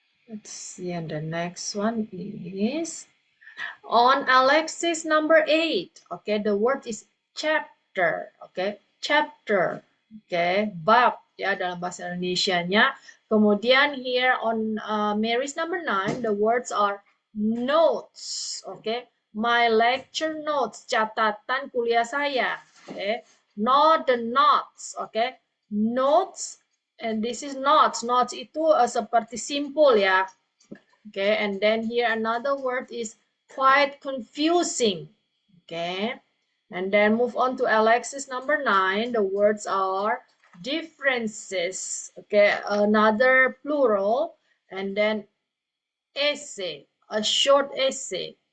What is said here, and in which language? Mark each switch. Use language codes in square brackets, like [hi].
[en] Let's see, and the next one is on Alexis number 8. Okay, the word is chapter. Okay, chapter. [id] Okay, bab ya dalam bahasa Indonesianya. Kemudian [en] here on Mary's number 9, the words are notes. Okay, my lecture notes, [id] catatan kuliah saya. [en] Okay, not the notes. Okay, notes, and this is notes. [id] Notes itu seperti simpul ya. [en] Okay, and then here another word is quite confusing. Okay, and then move on to Alexis number 9. The words are differences. Okay, another plural, and then essay, a short essay.